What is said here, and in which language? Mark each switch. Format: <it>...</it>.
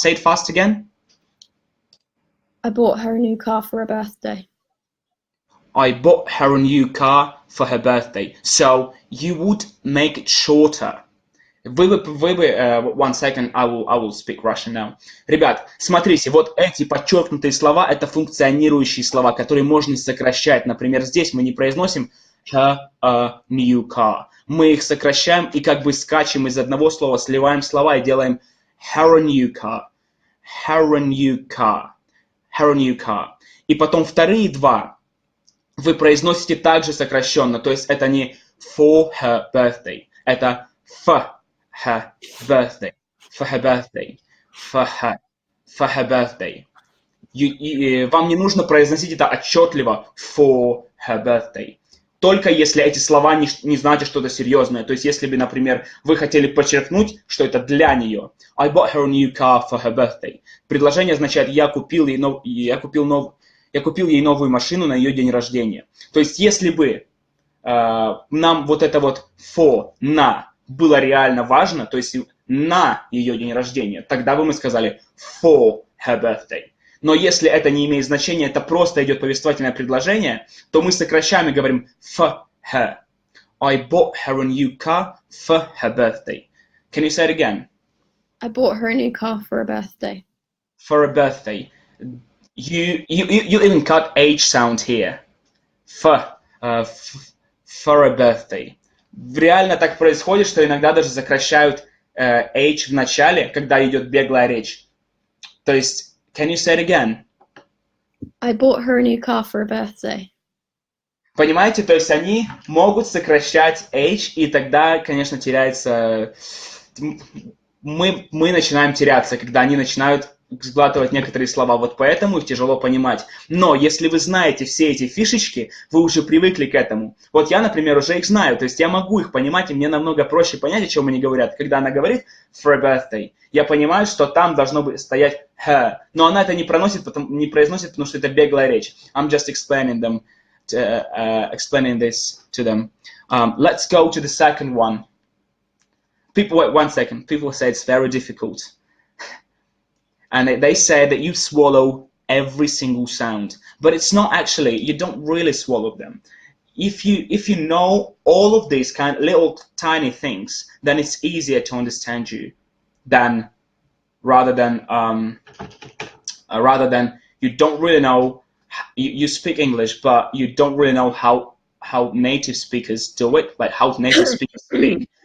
<en>Say it fast again. I bought her a new car for her birthday. I bought her a new car for her birthday. So you would make it shorter. One second, I will speak Russian now.</en> <ru>Ребят, смотрите, вот эти подчеркнутые слова — это функционирующие слова, которые можно сокращать. Например, здесь мы не произносим</ru> <en>her a new car.</en> <ru>Мы их сокращаем и как бы скачем из одного слова, сливаем слова и делаем</ru> <en>her a new car,</en> <ru>her a new car, her a new car. И потом вторые два вы произносите также сокращенно, то есть это не</ru> <en>for her birthday,</en> <ru>это</ru> <en>for her birthday, for her birthday,</en> <ru>for her birthday. Вам не нужно произносить это отчетливо</ru> <en>for her birthday.</en> <ru>Только если эти слова не значат что-то серьезное. То есть если бы, например, вы хотели подчеркнуть, что это для нее.</ru> <en>I bought her a new car for her birthday.</en> <ru>Предложение означает я купил ей новую машину на ее день рождения. То есть если бы нам вот это вот for, на, было реально важно, то есть на ее день рождения, тогда бы мы сказали</ru> <en>for her birthday.</en> <ru>Но если это не имеет значения, это просто идет повествовательное предложение, то мы сокращаем и говорим</ru> <en>for her. I bought her a new car for her birthday. Can you say it again? I bought her a new car for her birthday. For a birthday. You even cut H sound here. For a birthday.</en> <ru>Реально так происходит, что иногда даже сокращают H в начале, когда идет беглая речь. То есть,</ru> <en>can you say it again? I bought her a new car for her birthday.</en> <ru>Понимаете, то есть они могут сокращать H, и тогда, конечно, теряется... Мы начинаем теряться, когда они начинают сглатывать некоторые слова, вот поэтому их тяжело понимать. Но если вы знаете все эти фишечки, вы уже привыкли к этому. Вот я, например, уже их знаю, то есть я могу их понимать, и мне намного проще понять, о чем они говорят. Когда она говорит</ru> <en>for a birthday,</en> <ru>я понимаю, что там должно стоять her, но она это не произносит, потому что это беглая речь.</ru> <en>I'm just explaining this to them. Let's go to the second one. Wait 1 second. People say it's very difficult. And they say that you swallow every single sound. But it's not actually, you don't really swallow them. If you know all of these kind of little tiny things, then it's easier to understand you rather than you don't really know, you speak English, but you don't really know how native speakers do it, like how native speakers speak.</en>